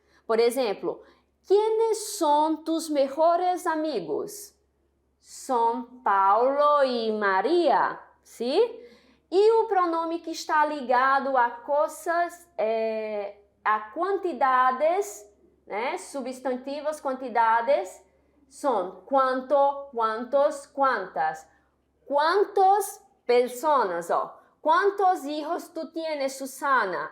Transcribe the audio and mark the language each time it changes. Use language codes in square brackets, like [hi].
[pt] Por exemplo, [es] ¿quiénes son tus mejores amigos? [pt] Son Paulo e Maria, sim? E o pronome que está ligado a coisas, a quantidades, né? Substantivos, quantidades, são quanto, quantos, quantas. Quantas pessoas, ó. [es] ¿Cuántos hijos tú tienes, Susana?